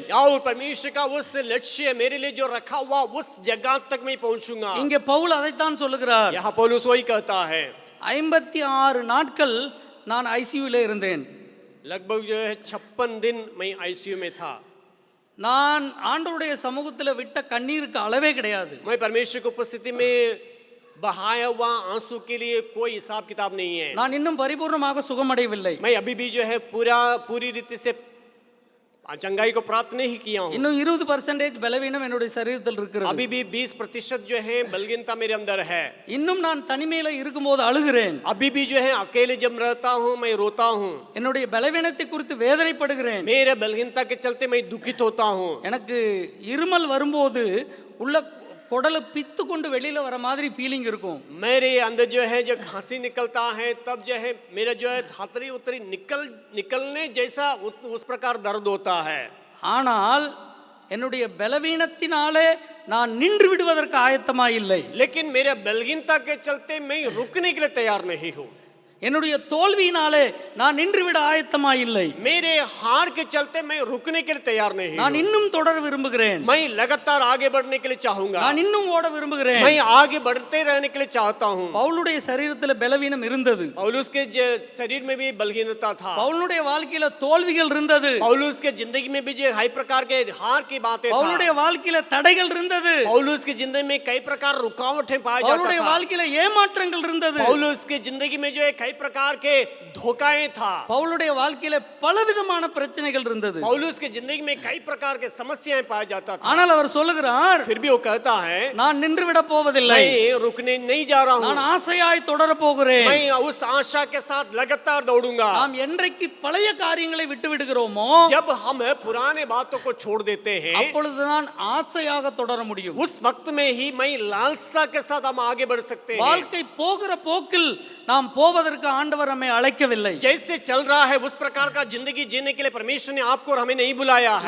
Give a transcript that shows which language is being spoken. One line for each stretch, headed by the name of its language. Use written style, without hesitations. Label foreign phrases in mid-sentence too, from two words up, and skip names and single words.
Hindi: और परमेश्वर का उस लक्ष्य मेरे लिए जो रखा हुआ उस जगह तक मैं पहुंचूंगा.
Tamil: இங்கே பவுல் அதைத்தான் சொல்லுகிறார்.
Hindi: यहाँ पौलुस वही कहता है.
Tamil: 56 நாட்கள் நான் ஐசியூல இருந்தேன்.
Hindi: लगभग जो है 56 दिन मैं आईसीयू में था.
Tamil: நான் ஆண்டவருடைய சமூகத்தில் விட்ட கண்ணீருக்கு அளவே கிடையாது.
Hindi: मैं परमेश्वर की उपस्थिति में बहाया हुआ आंसू के लिए कोई हिसाब किताब नहीं है.
Tamil: நான் இன்னும் பரிபூர்ணமாக சுகமடையவில்லை,
Hindi: मैं अभी भी जो है पूरी रीति से चंगाई को प्राप्त नहीं किया हूँ.
Tamil: இன்னும் 20% பலவீனம் என்னுடைய சரீரத்தில் இருக்கிறது.
Hindi: अभी भी 20% जो है बलहीनता मेरे अंदर है.
Tamil: இன்னும் நான் தனிமையில இருக்கும்போது அழுகிறேன்,
Hindi: अभी भी जो है अकेले जब रहता हूँ मैं रोता हूँ.
Tamil: என்னுடைய பலவீனத்தை குறித்து வேதனைப்படுகிறேன்.
Hindi: मेरे बलहीनता के चलते मैं दुखित होता हूँ.
Tamil: எனக்கு இருமல் வரும்போது உள்ள குடலை பித்து கொண்டு வெளியில வர மாதிரி ஃபீலிங் இருக்கும்.
Hindi: मेरे अंदर जो है जब खांसी निकलता है तब जो है मेरा जो है धातरी उतरी निकलने जैसा उस प्रकार दर्द होता है.
Tamil: ஆனால் என்னுடைய பலவீனத்தினாலே நான் நின்று விடுவதற்கு ஆயத்தமாய் இல்லை.
Hindi: लेकिन मेरे बलहीनता के चलते मैं रुकने के लिए तैयार नहीं हूँ.
Tamil: என்னுடைய தோல்வியினாலே நான் நின்று விட ஆயத்தமாய் இல்லை.
Hindi: मेरे हार के चलते मैं रुकने के लिए तैयार नहीं
Tamil: நான்
Hindi: हूँ.
Tamil: இன்னும் தொடர விரும்புகிறேன்,
Hindi: मैं लगातार आगे बढ़ने के लिए चाहूंगा.
Tamil: நான் இன்னும் ஓட விரும்புகிறேன்.
Hindi: मैं आगे बढ़ते रहने के लिए चाहता हूँ.
Tamil: பவுலுடைய சரீரத்தில் பலவீனம் இருந்தது,
Hindi: पौलुस के शरीर में भी बलहीनता था.
Tamil: பவுலுடைய வாழ்க்கையில தோல்விகள் இருந்தது,
Hindi: पौलुस के जिंदगी में भी जो कई प्रकार के हार की बातें
Tamil: பவுலுடைய வாழ்க்கையில தடைகள் இருந்தது,
Hindi: पौलुस की जिंदगी में कई प्रकार रुकावटें पाए जाता
Tamil: பவுலுடைய
Hindi: था.
Tamil: வாழ்க்கையில ஏமாற்றங்கள் இருந்தது.
Hindi: पौलुस की जिंदगी में जो है कई कई प्रकार के धोखाएं था।
Tamil: பவுலுடைய வாழ்க்கையில பலவிதமான பிரச்சனைகள் இருந்தது.
Hindi: पौलुस की जिंदगी में कई प्रकार के समस्याएं पाया जाता था।
Tamil: ஆனால் அவர் சொல்லுகிறார்,
Hindi: फिर भी वो कहता है
Tamil: நான் நின்று விட போவதில்லை,
Hindi: मैं रुकने नहीं जा रहा
Tamil: நான்
Hindi: हूँ,
Tamil: ஆசையாய் தொடர போகிறேன்.
Hindi: मैं उस आशा के साथ लगातार दौड़ूंगा।
Tamil: நாம் என்றைக்கு பழைய காரியங்களை விட்டு விடுகிறோமோ
Hindi: जब हम पुराने बातों को छोड़ देते हैं,
Tamil: அப்பொழுதுதான் ஆசையாக தொடர முடியும்.
Hindi: उस वक्त में ही मैं लालसा के साथ हम आगे बढ़ सकते हैं।
Tamil: வாழ்க்கை போகிற போக்கில் நாம் போவதற்கு ஆண்டவர் நம்மை அழைக்கவில்லை.
Hindi: जैसे चल रहा है उस प्रकार का जिंदगी जीने के लिए परमेश्वर ने आपको और हमें नहीं बुलाया है।